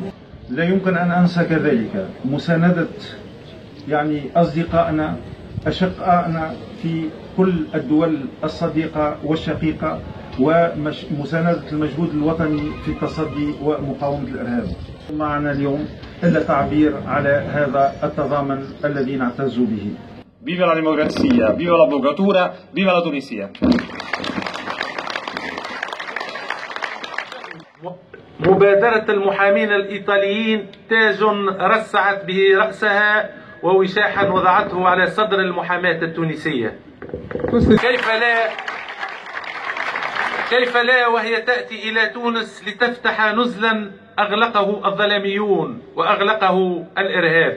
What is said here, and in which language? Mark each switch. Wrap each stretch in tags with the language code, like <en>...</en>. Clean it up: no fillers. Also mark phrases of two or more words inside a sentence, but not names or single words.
<ar>لا يمكن أن أنسى كذلك مساندة أصدقائنا أشقائنا في كل الدول الصديقة والشقيقة ومساندة المجهود الوطني في التصدي ومقاومة الإرهاب. معنا اليوم إلا تعبير على هذا التضامن الذي نعتز به.</ar> <it>Viva la democrazia, viva l'avvocatura, viva la Tunisia.</it> <ar>مبادرة المحامين الإيطاليين تاج رسعت به رأسها ووشاحا وضعته على صدر المحاماة التونسية. كيف لا وهي تأتي إلى تونس لتفتح نزلا أغلقه الظلاميون وأغلقه الإرهاب.</ar>